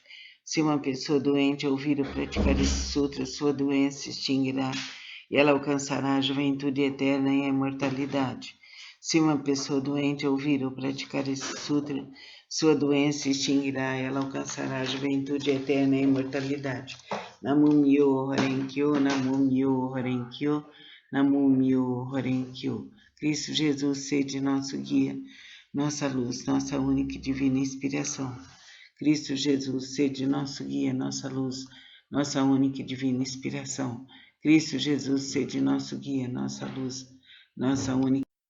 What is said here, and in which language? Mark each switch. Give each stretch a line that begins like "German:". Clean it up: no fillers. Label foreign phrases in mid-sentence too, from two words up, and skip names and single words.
Portuguese: Se uma pessoa doente ouvir ou praticar esse sutra, sua doença se extinguirá e ela alcançará a juventude eterna e a imortalidade. Se uma pessoa doente ouvir ou praticar esse sutra, sua doença se extinguirá e ela alcançará a juventude eterna e a imortalidade. Namo Myo Horenkyo, Namo Myo Horenkyo, Namo Myo Horenkyo. Cristo Jesus, sede nosso guia, nossa luz, nossa única e divina inspiração. Cristo Jesus, sede nosso guia, nossa luz, nossa única e divina inspiração. Cristo Jesus, sede nosso guia, nossa luz, nossa única